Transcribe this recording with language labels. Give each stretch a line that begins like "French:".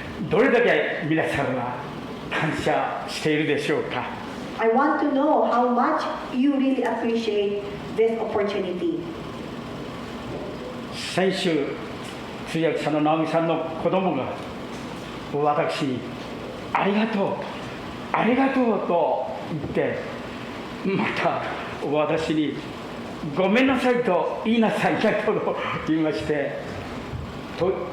Japanese: どれだけ皆さんは感謝しているでしょうか。
English: I want to know how much you really appreciate this opportunity.
Japanese: 先週通訳者の直美さんの子供が私に「ありがとうありがとう」と言ってまた私に「ごめんなさい」と言いなさいなと言いましてと、あ